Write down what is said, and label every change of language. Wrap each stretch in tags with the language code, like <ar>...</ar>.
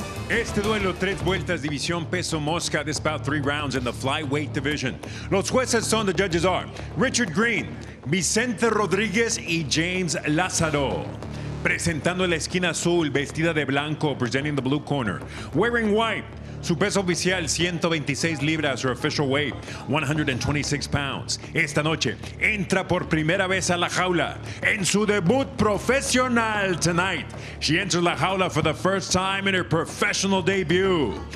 <es>Este duelo, 3 vueltas, división peso mosca.</es> <en>This bout 3 rounds in the flyweight division.</en> <es>Los jueces son,</es> <en>the judges are</en> <es>Richard Green, Vicente Rodríguez y James Lázaro. Presentando la esquina azul, vestida de blanco,</es> <en>presenting the blue corner. Wearing white,</en> <es>su peso oficial, 126 libras,</es> <en>her official weight, 126 pounds.</en> <es>Esta noche, entra por primera vez a la jaula en su debut profesional</es> <en>tonight. She enters la jaula for the first time in her professional debut.</en>